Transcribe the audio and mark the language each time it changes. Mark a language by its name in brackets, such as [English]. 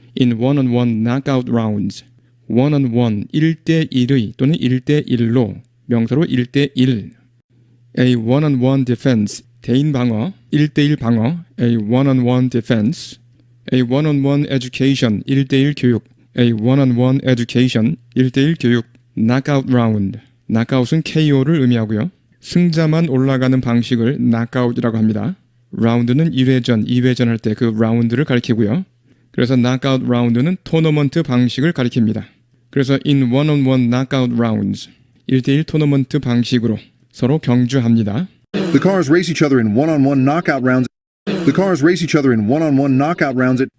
[English] In one-on-one knockout rounds. [Korean] one-on-one 1대1의 또는 1대1로 명사로 1대1. [English] A one-on-one defense [Korean] 대인 방어 1대1 방어 [English] A one-on-one defense. A one-on-one education [Korean] 1대1 교육 [English] A one-on-one education 1대1 교육. knockout round. [Korean] knockout은 KO를 의미하고요. 승자만 올라가는 방식을 knockout이라고 합니다. 라운드는 1회전, 2회전 할 때 그 라운드를 가리키고요. 그래서 knockout 라운드는 토너먼트 방식을 가리킵니다. 그래서 [English] in one-on-one knockout rounds [Korean] 1대1 토너먼트 방식으로 서로 경주합니다. [English] The cars race each other in one-on-one knockout rounds. The cars race each other in one-on-one knockout rounds